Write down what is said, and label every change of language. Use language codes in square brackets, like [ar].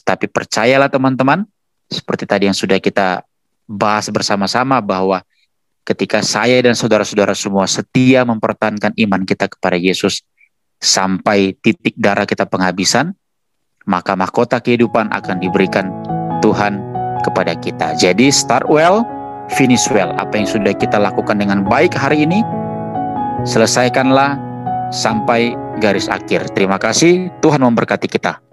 [id] Tapi percayalah teman-teman, seperti tadi yang sudah kita bahas bersama-sama, bahwa ketika saya dan saudara-saudara semua setia mempertahankan iman kita kepada Yesus sampai titik darah kita penghabisan, maka mahkota kehidupan akan diberikan Tuhan kepada kita. Jadi [en] start well, finish well. [id] Apa yang sudah kita lakukan dengan baik hari ini, selesaikanlah sampai garis akhir. Terima kasih, Tuhan memberkati kita.